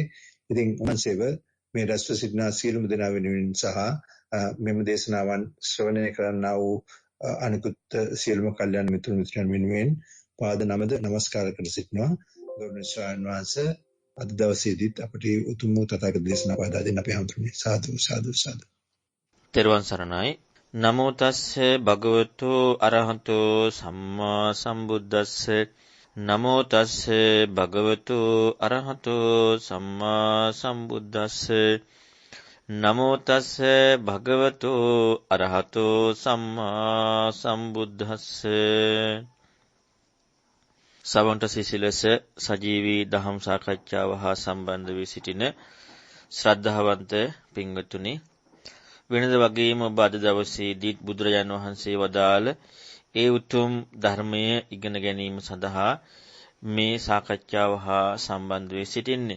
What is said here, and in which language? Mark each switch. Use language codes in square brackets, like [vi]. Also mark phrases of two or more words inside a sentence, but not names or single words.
[si] ඉතින් උන්වහන්සේව මේ රැස්ව සිටින සියලුම දෙනා වෙනුවෙන් සහ මෙම දේශනාවන් ශ්‍රවණය කරන්නා වූ අනිකුත් සියලුම කල්යාණ මිත්‍රයන් වෙනුවෙන් පාද නමද නමස්කාර කර සිටිනවා. ගෞරවනීය ස්වාමීන් වහන්සේ අද දවසේදීත් අපට උතුම් වූ තථාගත දේශනාව පහදා දෙන්න අපි හඳුන්වන්නේ. සාදු සාදු සාදු. තෙරුවන් සරණයි. [pi] නමෝ තස්සේ භගවතු අරහතෝ සම්මා සම්බුද්දස්ස නමෝ තස්සේ භගවතු අරහතෝ සම්මා සම්බුද්දස්ස නමෝ තස්සේ භගවතු අරහතෝ සම්මා සම්බුද්දස්ස. [si] සවන්ත සිසිලස සජීවී දහම් සාකච්ඡාව හා සම්බන්ධ වී සිටින ශ්‍රද්ධාවන්ත පින්වතුනි, වෙනද වගේම ඔබ අද දවසේදී බුදුරජාණන් වහන්සේ වදාළ ඒ උතුම් ධර්මය ඉගෙන ගැනීම සඳහා මේ සාකච්ඡාව හා සම්බන්ධ වී සිටින්නේ.